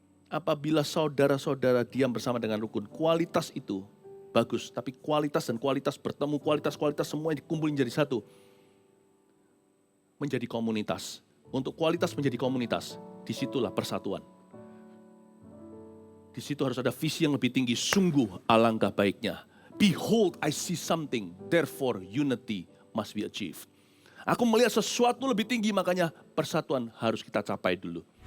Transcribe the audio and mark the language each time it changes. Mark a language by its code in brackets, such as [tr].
[id] apabila saudara-saudara diam bersama dengan rukun, kualitas itu bagus, tapi kualitas dan kualitas bertemu, kualitas semuanya dikumpulin jadi satu. Menjadi komunitas. Untuk kualitas menjadi komunitas, disitulah persatuan. Di situ harus ada visi yang lebih tinggi, sungguh alangkah baiknya. [en] Behold, I see something, therefore unity must be achieved. [id] Aku melihat sesuatu lebih tinggi, makanya persatuan harus kita capai dulu.